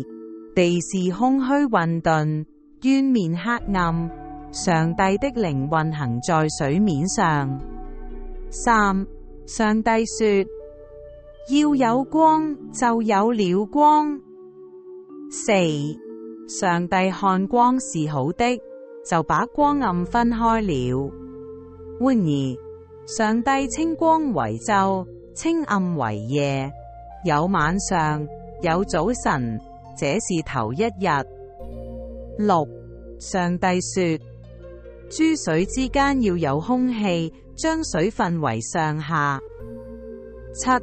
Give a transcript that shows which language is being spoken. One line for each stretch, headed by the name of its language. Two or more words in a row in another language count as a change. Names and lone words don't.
Chinese: 地是空虛混沌，淵面黑暗，上帝的靈運行在水面上。3. 上帝說：要有光，就有了光。4. 上帝看光是好的，就把光暗分開了。換而，上帝稱光為晝，稱暗為夜，有晚上，有早晨，這是頭一日。6. 上帝說：諸水之間要有空氣，將水分為上下。7.